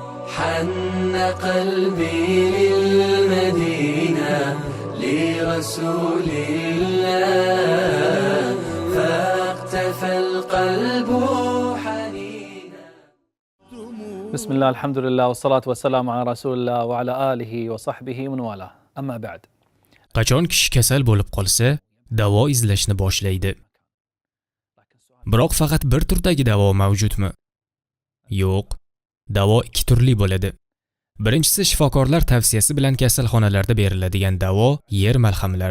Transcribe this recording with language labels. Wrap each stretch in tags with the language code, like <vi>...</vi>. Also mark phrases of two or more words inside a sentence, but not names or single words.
<ar>حن قلبي للمدينة لرسول الله فاقتفى القلب حنينا. بسم الله الحمد لله والصلاة والسلام على رسول الله وعلى آله وصحبه من والاه. أما بعد.</ar> <uz>Qachon kishi kasal bo'lib qolsa, davo izlashni boshlaydi. Biroq faqat bir turdagi davo mavjudmi? Yo'q. Davo ikki turli bo'ladi. Birinchisi shifokorlar tavsiyasi bilan kasalxonalarda beriladigan davo yer malhamlari.</uz>